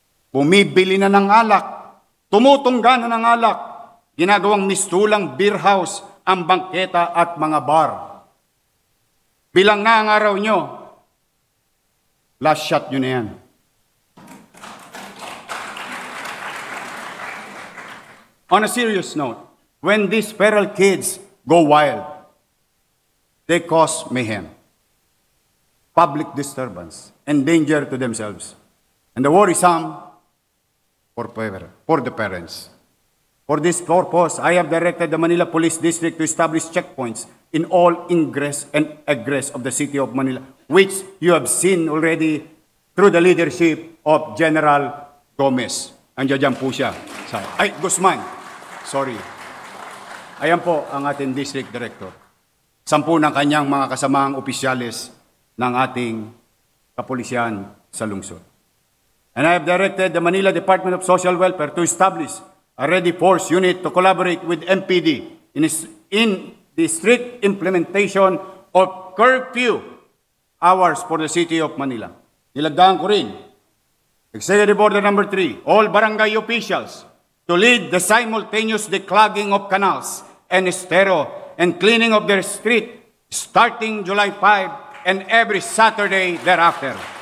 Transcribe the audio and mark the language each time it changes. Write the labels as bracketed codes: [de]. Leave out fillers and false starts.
[tl] Bumibili na ng alak, tumutungga na ng alak, ginagawang mistulang beer house ang bangketa at mga bar. Bilang na ang araw nyo, [en] last shot [tl] nyo na yan. [en] On a serious note, when these feral kids go wild, they cause mayhem, public disturbance, and danger to themselves. And the worrisome for the parents. For this purpose, I have directed the Manila Police District to establish checkpoints in all ingress and egress of the city of Manila, which you have seen already through the leadership of General Gomez. [tl] Andiyan po siya. Guzman. Sorry. Ayan po ang ating district director. 10 ng kanyang mga kasamaang opisyales ng ating kapulisyan sa lungsod. [en] And I have directed the Manila Department of Social Welfare to establish a ready force unit to collaborate with MPD in the strict implementation of curfew hours for the city of Manila. [tl] Nilagdaan ko rin, [en] Executive Order number 3, all barangay officials to lead the simultaneous declogging of canals and estero and cleaning of their street starting July 5 and every Saturday thereafter.